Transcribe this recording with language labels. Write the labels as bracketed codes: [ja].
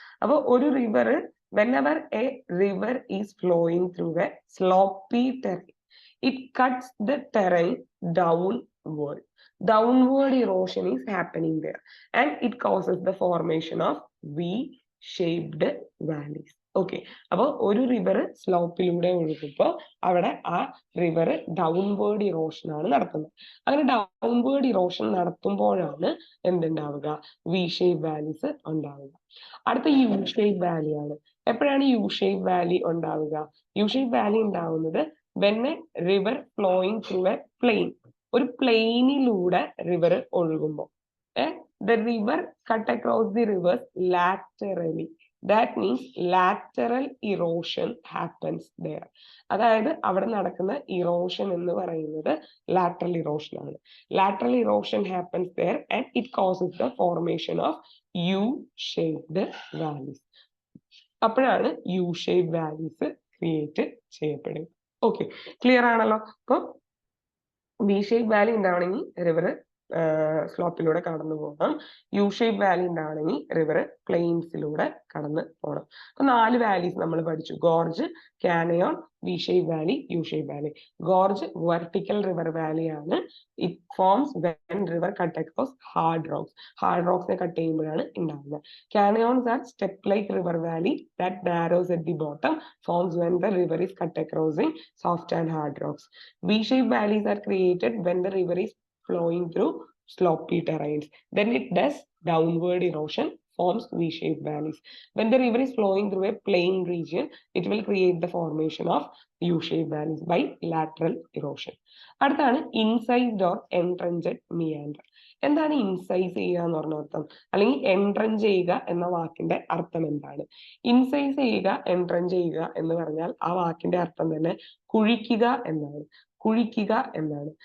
[ml] അപ്പോൾ ഒരു river, [en] whenever a river is flowing through a sloppy terrain, it cuts the terrain downward. Downward erosion is happening there and it causes the formation of V-shaped valleys. [ml] Okay, അപ്പോൾ ഒരു river സ്ലോപ്പിലൂടെ ഒഴുകുമ്പോൾ അവിടെ ആ river downward erosion ആണ് നടത്തുന്നത്. അങ്ങനെ downward erosion നടത്തുമ്പോഴാണ് എന്തുണ്ടാവുക? V shape valleys ഉണ്ടാവുക. അടുത്ത U shape Valley ആണ്. എപ്പോഴാണ് യു ഷേപ്പ് വാലി ഉണ്ടാവുക? യു ഷേപ്പ് വാലി ഉണ്ടാവുന്നത് [en] when a river flowing through a plain, [ml] ഒരു പ്ലെയിനിലൂടെ river ഒഴുകുമ്പോൾ, [en] the river cut across the rivers laterally. That means lateral erosion happens there. [ml] അതായത് അവിടെ നടക്കുന്ന ഇറോഷൻ എന്ന് പറയുന്നത് lateral erosion ആണ്. [en] Lateral erosion happens there and it causes the formation of U-shaped valleys. [ml] അപ്പോഴാണ് U shape valleys create ചെയ്യപ്പെടുക. Okay, clear ആണല്ലോ? അപ്പൊ V shape Valley ഉണ്ടാവണമെങ്കിൽ റിവർ സ്ലോപ്പിലൂടെ കടന്നു പോകണം. യു ഷേപ്പ് വാലി ഉണ്ടാവണമെങ്കിൽ റിവർ പ്ലെയിൻസിലൂടെ കടന്ന് പോകണം. അപ്പൊ 4 വാലീസ് നമ്മൾ പഠിച്ചു: gorge, കാനയോൺ, V shape Valley, U shape Valley. Gorge vertical river Valley ആണ്. [en] It forms when river cut across hard rocks. [ml] Hard റോക്സിനെ cut ചെയ്യുമ്പോഴാണ് ഉണ്ടാകുന്നത്. [en] Canyons are step like river valley that narrows at the bottom, forms when the river is cut acrossing soft and hard rocks. V shape valleys are created when the river is flowing through sloppy terrains. Then it does downward erosion, forms V-shaped valleys. When the river is flowing through a plain region, it will create the formation of U-shaped valleys by lateral erosion. [ml] അടുത്താണ് ഇൻസൈസ്ഡ് or എൻട്രഞ്ചഡ് meander. എന്താണ് ഇൻസൈസ് ചെയ്യുക എന്ന് പറഞ്ഞ അർത്ഥം, അല്ലെങ്കിൽ എൻട്രഞ്ച് ചെയ്യുക എന്ന വാക്കിന്റെ അർത്ഥം എന്താണ്? ഇൻസൈസ് ചെയ്യുക, എൻട്രഞ്ച് ചെയ്യുക എന്ന് പറഞ്ഞാൽ ആ വാക്കിന്റെ അർത്ഥം തന്നെ കുഴിക്കുക എന്നാണ്.